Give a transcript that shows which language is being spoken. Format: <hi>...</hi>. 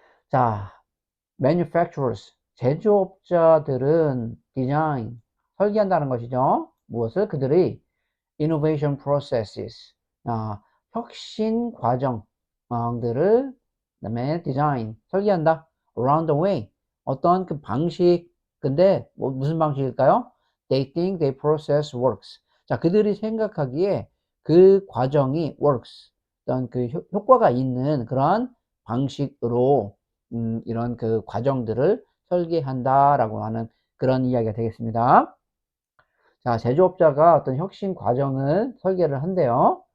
<ko>자, manufacturers, 제조업자들은 design, 설계한다는 것이죠. 무엇을? 그들의 innovation processes, 혁신 과정들을 그다음에 design, 설계한다.</ko> <en>around the way,</en> <ko>어떤 그 방식, 근데 무슨 방식일까요?</ko> <en>They think their process works.</en> <ko>자, 그들이 생각하기에 그 과정이 works, 어떤 그 효과가 있는 그러한 방식으로 이런 그 과정들을 설계한다라고 하는 그런 이야기가 되겠습니다. 자, 제조업자가 어떤 혁신 과정을 설계를 한대요.</ko>